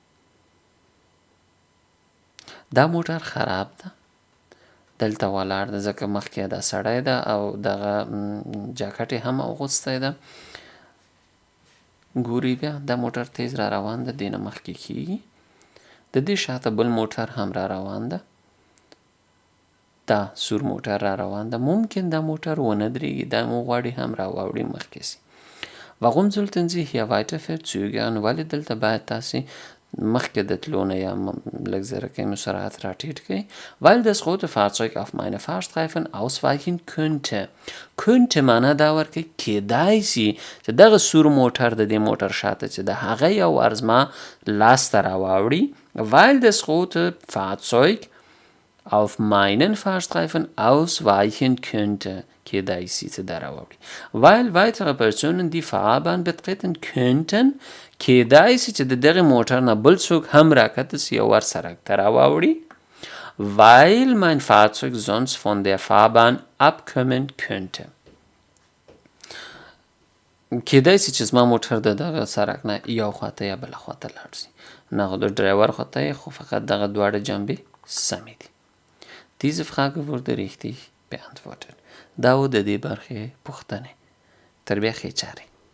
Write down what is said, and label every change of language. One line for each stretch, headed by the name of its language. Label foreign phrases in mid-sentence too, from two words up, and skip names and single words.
Pashto: دا موټر خراب ده، دلته ولاړ ده ځکه مخکې دا سړی ده او دغه جاکټ یې هم اغوستی ده. ګوري بیا دا موټر تیز را روان ده، دې نه مخکې کېږي، د دې شاته بل موټر هم را روان ده، دا سور موټر را روان ده. ممکن دا موټر ونه درېږي، دا مو غواړي هم را واوړي مخکې سي.
German: Warum sollten Sie hier weiter verzögern؟
Pashto: ولې دلته باید تاسې مخکې د تلو نه یا لږ زره کې مو سرعت را ټیټ کړئ.
German: Weil das rote Fahrzeug auf meine Fahrstreifen ausweichen könnte.
Pashto: könnte معنا دا ورکوي کیدای سي چې دغه سور موټر د دې موټر شاته چې د هغه یو ور زما لاس ته را واوړي.
German: Weil das rote Fahrzeug auf meinen Fahrstreifen ausweichen könnte.
Pashto: کیدای سي چې دا را واوړي.
German: Weil weitere Personen die Fahrbahn betreten könnten.
Pashto: کیدای سي چې د دغه موټر نه بل څوک هم راکته سي او ور سړک ته را واوړي.
German: Weil mein Fahrzeug sonst von der Fahrbahn abkommen könnte.
Pashto: کیدای سي چې زما موټر د دغه سړک نه یو خواته یا بله خواته لاړ سي. نه خو د ډرایور خواته یې، خو فقط دغه دواړه جنبې سمې دي.
German: Diese Frage wurde richtig beantwortet.
Pashto: دا و د دې برخې پوښتنې. تر بیا ښې چارې.